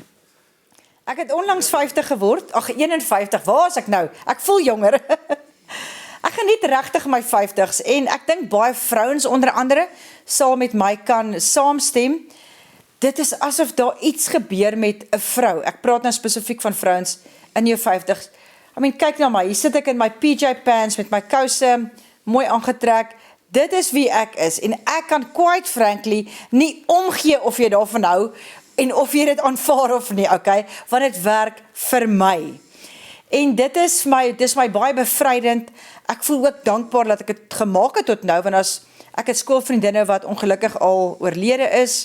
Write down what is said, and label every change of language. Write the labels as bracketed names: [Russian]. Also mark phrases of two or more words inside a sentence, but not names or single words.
[Afrikaans] Ek het onlangs 50 geword, 51, waar is ek nou? Ek voel jonger. Ek geniet regtig my 50s en ek dink baie vrouens onder andere sal met my kan saamstem. Dit is asof daar iets gebeur met 'n vrou. Ek praat nou spesifiek van vrouens in jou 50s. [English] I mean, [Afrikaans] kyk na my, hier sit ek in my [English] PJ pants [Afrikaans] met my kouse, mooi aangetrek. Dit is wie ek is en ek kan [English] quite frankly [Afrikaans] nie omgee of jy daarvan hou en of jy dit aanvaar of nie, okay? Want dit werk vir my. En dit is my baie bevrydend. Ek voel ook dankbaar dat ek het gemaak het tot nou, want ek het skoolvriendinne wat ongelukkig al oorlede is.